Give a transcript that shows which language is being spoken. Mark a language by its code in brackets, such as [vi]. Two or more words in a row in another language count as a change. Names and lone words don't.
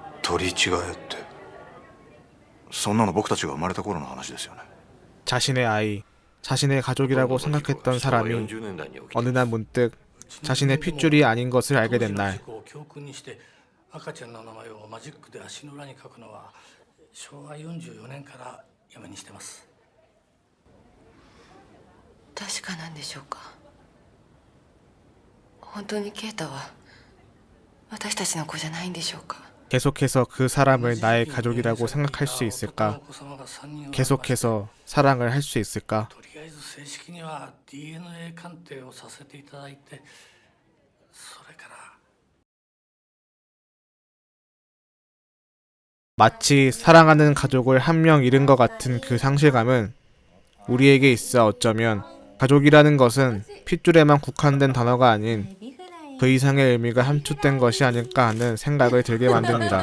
[ja] 取り違えって、そんなの僕たちが生まれた頃の話ですよね。 [ko] 자신의 아이, 자신의 가족이라고 생각했던 사람이 어느 날 문득 자신의 핏줄이 아닌 것을 알게 된 날, [ja] 赤ちゃんの名前をマジックで足の裏に書くのは昭和44年からやめにしてます。確かなんでしょうか。本当に啓太は私たちの子じゃないんでしょうか。 [ko] 계속해서 그 사람을 나의 가족이라고 생각할 수 있을까? 계속해서 사랑을 할 수 있을까? [ja] とりあえず正式には DNA 鑑定をさせていただいて、それから。 [ko] 마치 사랑하는 가족을 한 명 잃은 것 같은 그 상실감은 우리에게 있어 어쩌면 가족이라는 것은 핏줄에만 국한된 단어가 아닌 그 이상의 의미가 함축된 것이 아닐까 하는 생각을 들게 만듭니다.